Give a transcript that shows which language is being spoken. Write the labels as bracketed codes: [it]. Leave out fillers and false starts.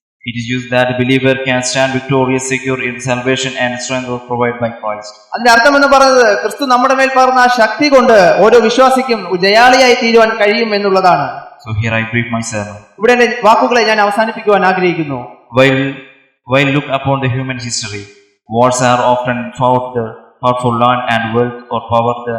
[en] It is used that the believer can stand victorious, secure in salvation and strength provided by Christ. [ml] അതിന്റെ അർത്ഥം എന്ന് പറയുന്നത് ക്രിസ്തു നമ്മുടെ മേൽ പകർന്ന ആ ശക്തി കൊണ്ട് ഓരോ വിശ്വാസിക്കും ജയാളിയായി തീരുവാൻ കഴിയും എന്നുള്ളതാണ്. [en] So here I brief myself. [ml] ഇവിടെ എന്റെ വാക്കുകളെ ഞാൻ അവസാനിപ്പിക്കുവാൻ ആഗ്രഹിക്കുന്നു. [en] While look upon the human history, wars are often fought for land and wealth or power.